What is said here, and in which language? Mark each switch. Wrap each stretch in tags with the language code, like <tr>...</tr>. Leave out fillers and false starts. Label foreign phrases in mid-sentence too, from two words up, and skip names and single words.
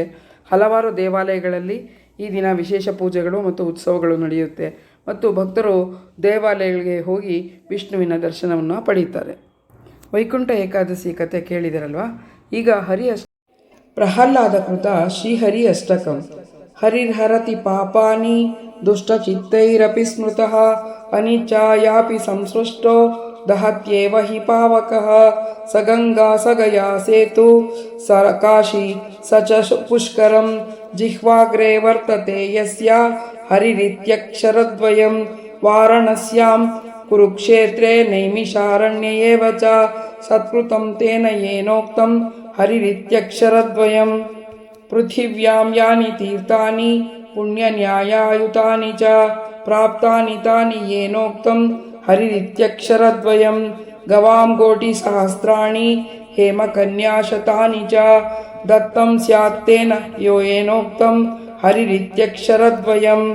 <kn>ಹಲವಾರು ದೇವಾಲಯಗಳಲ್ಲಿ ಈ ದಿನ ವಿಶೇಷ ಪೂಜೆಗಳು ಮತ್ತು ಉತ್ಸವಗಳು ನಡೆಯುತ್ತೆ ಮತ್ತು ಭಕ್ತರು ದೇವಾಲಯಗಳಿಗೆ ಹೋಗಿ ವಿಷ್ಣುವಿನ ದರ್ಶನವನ್ನು ಪಡೆಯುತ್ತಾರೆ. ವೈಕುಂಠ ಏಕಾದಶಿ ಕಥೆ ಕೇಳಿದಿರಲ್ವ. ಈಗ ಪ್ರಹ್ಲಾದ ಕೃತ ಶ್ರೀಹರಿ ಅಷ್ಟಕಂ.</kn> <sa>ಹರಿರ್ಹರತಿ ಪಾಪಾನಿ ದುಷ್ಟಚಿತ್ತೈರಪಿ ಸ್ಮೃತಃ ಅನಿಚ್ಛಾಯಾಪಿ ಸಂಸೃಷ್ಟೋ ದಹತ್ಯೇವ ಹಿ ಪಾವಕಃ. ಸ ಗಂಗಾ ಸ ಗಯಾ ಸೇತು ಸ ಕಾಶಿ ಸ ಚ ಪುಷ್ಕರಂ ಜಿಹ್ವಾಗ್ರೇ ವರ್ತತೆ ಯಸ್ಯ ಹರಿರಿತ್ಯಕ್ಷರದ್ವಯಂ. ವಾರಣಸ್ಯಾಂ ಕುರುಕ್ಷೇತ್ರೇ ನೈಮಿಷಾರಣ್ಯೇ ಏವ ಚ ಸತ್ಕೃತಂ ತೇನ ಯೇನೋಕ್ತಂ ಹರಿರಿತ್ಯಕ್ಷರದ್ವಯಂ. ಪೃಥಿವ್ಯಾಂ ಯಾನಿ ತೀರ್ಥಾನಿ ಪುಣ್ಯನ್ಯಾಯಾಯುತಾನಿ ಚ ಪ್ರಾಪ್ತಾನಿ ತಾನಿ ಯೇನೋಕ್ತಂ ಹರಿರಿತ್ಯಕ್ಷರದ್ವಯಂ. ಗವಾಂ ಕೋಟಿ ಸಹಸ್ರಾಣಿ ಹೇಮಕನ್ಯಾಶತಾನಿ ಚ ದತ್ತಂ ಸ್ಯಾತ್ತೇನ ಯೇನೋಕ್ತಂ ಹರಿರಿತ್ಯಕ್ಷರದ್ವಯಂ.</sa>